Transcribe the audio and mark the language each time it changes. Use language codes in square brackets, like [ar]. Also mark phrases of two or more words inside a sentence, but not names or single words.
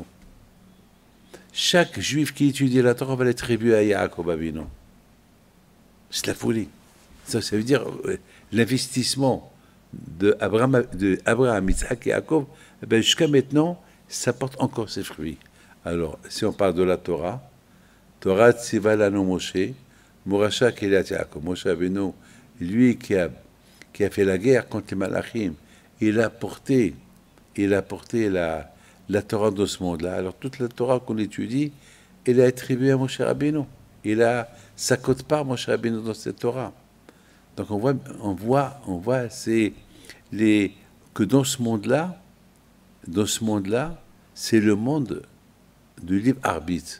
[fr] Chaque juif qui étudie la Torah, on va l'attribuer à Yaakov Avinu. C'est la folie. Ça veut dire l'investissement de Abraham, Yitzhak et Yaakov, jusqu'à maintenant, ça porte encore ses fruits. Alors, si on parle de la Torah, [he] תורה צוה לנו משה מורשה קהלת יעקב. [fr] Moshe Avinu, lui qui a fait la guerre contre les Malachim, il a porté la Torah de ce monde-là. Alors, toute la Torah qu'on étudie, elle est attribuée à Moshe Rabbeinu. Il a sa quote-part, Moshe Rabbeinu, dans cette Torah. Donc, on voit que dans ce monde-là, c'est le monde du libre arbitre.